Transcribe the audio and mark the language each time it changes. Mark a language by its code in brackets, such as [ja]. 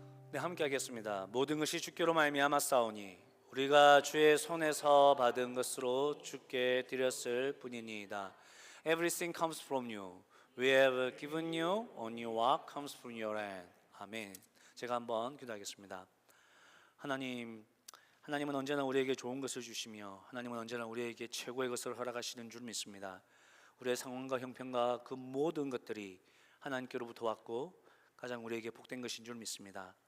[ko] 네, 함께 하겠습니다. 모든 것이 주께로 말미암아 싸우니 우리가 주의 손에서 받은 것으로 주께 드렸을 뿐이니이다. [en] Everything comes from you. We have given you only what comes from your hand. [ko] 아멘. 제가 한번 기도하겠습니다. 하나님, 하나님은 언제나 우리에게 좋은 것을 주시며 하나님은 언제나 우리에게 최고의 것을 허락하시는 줄 믿습니다. 우리의 상황과 형편과 그 모든 것들이 하나님께로부터 왔고 가장 우리에게 복된 것인 줄 믿습니다.